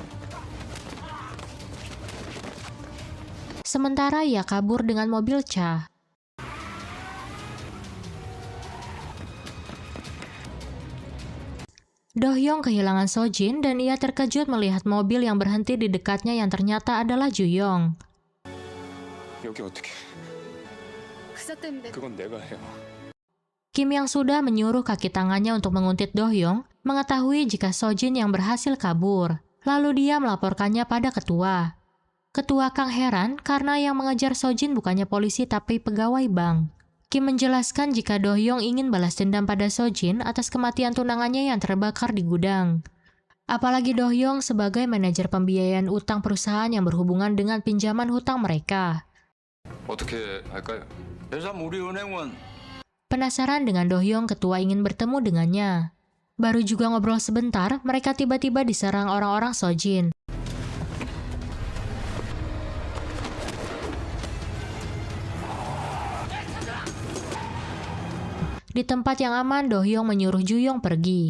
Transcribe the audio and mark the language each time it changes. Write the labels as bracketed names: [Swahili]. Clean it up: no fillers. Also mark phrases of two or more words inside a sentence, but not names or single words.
[Indonesian] Sementara ia kabur dengan mobil Cha. Do-hyung kehilangan Sojin dan ia terkejut melihat mobil yang berhenti di dekatnya yang ternyata adalah Ju-yong. [Korean] 여기 어떻게? 그건 내가 해요. [Indonesian] Kim yang sudah menyuruh kaki tangannya untuk menguntit Do-hyung mengetahui jika Sojin yang berhasil kabur. Lalu dia melaporkannya pada ketua. Ketua Kang heran karena yang mengejar Sojin bukannya polisi tapi pegawai bank. Kim menjelaskan jika Do-hyung ingin balas dendam pada Sojin atas kematian tunangannya yang terbakar di gudang. Apalagi Do-hyung sebagai manajer pembiayaan utang perusahaan yang berhubungan dengan pinjaman hutang mereka. [Korean] 어떻게 할까요? [Indonesian] Penasaran dengan Do-hyung, ketua ingin bertemu dengannya. Baru juga ngobrol sebentar, mereka tiba-tiba diserang orang-orang Sojin. Di tempat yang aman, Do-hyung menyuruh Ju-yong pergi.